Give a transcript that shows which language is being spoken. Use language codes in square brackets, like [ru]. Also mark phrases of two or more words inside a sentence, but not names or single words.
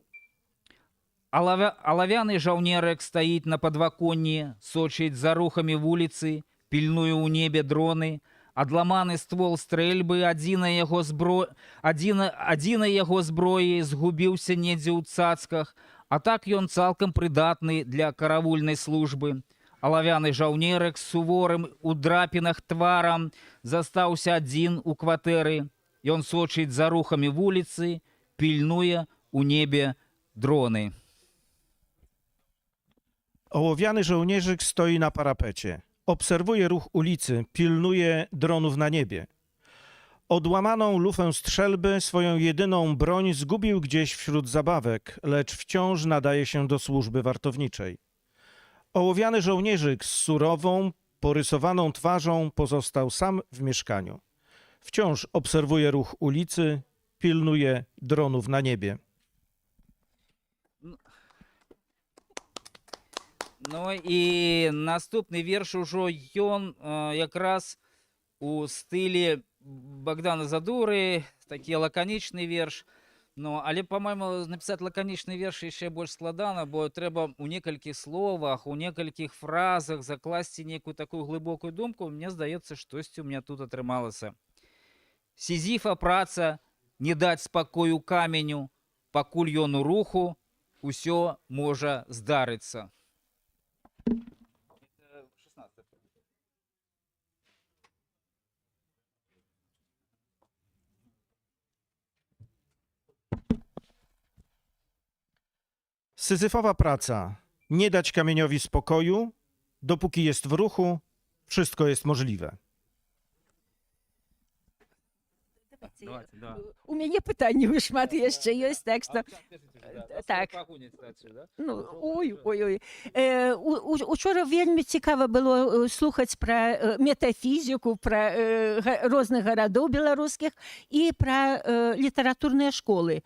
[be] Алавяны жаўнерак стаіць на падваконні, сочыць за рухамі вуліцы, пільнуе ў небе дроны, адламаны ствол стрэльбы, адзінай яго зброі згубіўся недзе ў цацках, а так ён цалкам прыдатны для каравульнай службы. Алавяны жаўнерак з суворым у драпінах тварам застаўся адзін у кватэры. Ён сочыць за рухамі вуліцы, пільнуе ў небе дроны. [pl] Ołowiany żołnierzyk stoi na parapecie. Obserwuje ruch ulicy, pilnuje dronów na niebie. Odłamaną lufę strzelby, swoją jedyną broń, zgubił gdzieś wśród zabawek, lecz wciąż nadaje się do służby wartowniczej. Ołowiany żołnierzyk z surową, porysowaną twarzą pozostał sam w mieszkaniu. Wciąż obserwuje ruch ulicy, pilnuje dronów na niebie. [be] Ну і наступны верш ужо ён якраз у стылі Богдана Задуры, такі лаканічны верш. Ну, але, по-моему, написаць лаканічны верш яшчэ больш складана, бо трэба у некалькіх словах, у некалькіх фразах закласці некую такую глыбокую думку. Мне здаецца, штосьці [ru] у меня [be] тут атрымалася. Сізіфа праца, не даць спакою каменю, пакуль ён у руху, усё можа здарыцца. [pl] Syzyfowa praca. Nie dać kamieniowi spokoju, dopóki jest w ruchu, wszystko jest możliwe. [be] У мяне пытанняў шмат яшчэ ёсць, так што так. Ну, ой. Учора вельмі цікава было слухаць пра метафізіку, пра розных гарадоў беларускіх і пра літаратурныя школы.